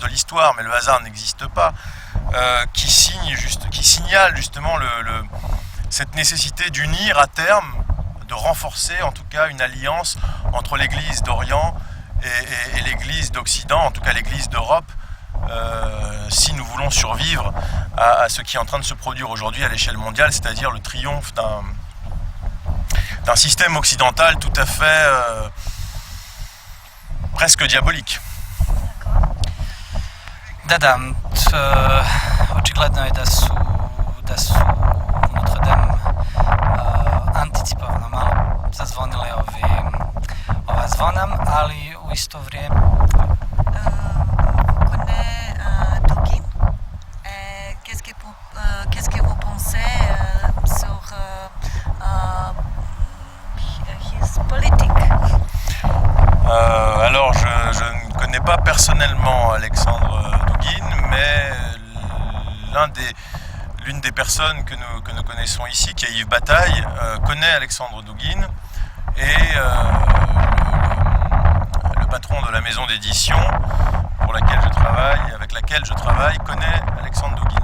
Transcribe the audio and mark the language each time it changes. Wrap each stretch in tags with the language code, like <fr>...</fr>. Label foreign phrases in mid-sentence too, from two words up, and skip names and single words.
<fr>l'histoire, mais le hasard n'existe pas, qui signalent justement cette nécessité d'unir à terme, de renforcer en tout cas une alliance entre l'Église d'Orient et l'Église d'Occident, en tout cas l'Église d'Europe, si nous voulons survivre à ce qui est en train de se produire aujourd'hui à l'échelle mondiale, c'est-à-dire le triomphe d'un système occidental tout à fait presque diabolique.</fr> <sr>Da, očigledno je da su Notre Dame anticipovano malo zazvonile ova zvona, ali u isto vrijeme</sr> <fr>Qu'est-ce que vous pensez sur his politique? Alors je ne connais pas personnellement Alexandre Dugin, mais l'une des personnes que nous connaissons ici, qui est Yves Bataille, connaît Alexandre Dugin, et le patron de la maison d'édition avec laquelle je travaille connaît Alexandre Dugin.</fr>